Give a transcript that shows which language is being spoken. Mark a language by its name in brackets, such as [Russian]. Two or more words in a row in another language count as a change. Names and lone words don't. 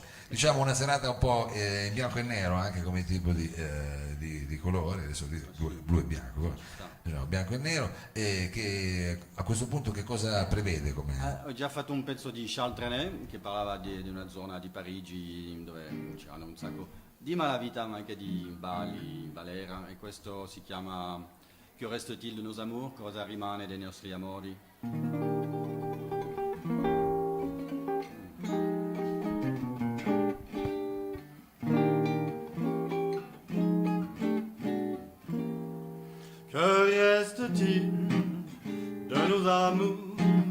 [Italian] Diciamo una serata un po' in bianco e nero, anche come tipo di colore, adesso blu e bianco, diciamo, bianco e nero, e che a questo punto che cosa prevede? Ho già fatto un pezzo di Charles Trenet che parlava di una zona di Parigi dove c'erano un sacco di malavita ma anche di balli, balera, e questo si chiama [French] Que reste-t-il de nos amours? [Italian] Cosa rimane dei nostri amori? [French] Que reste-t-il de nos amours?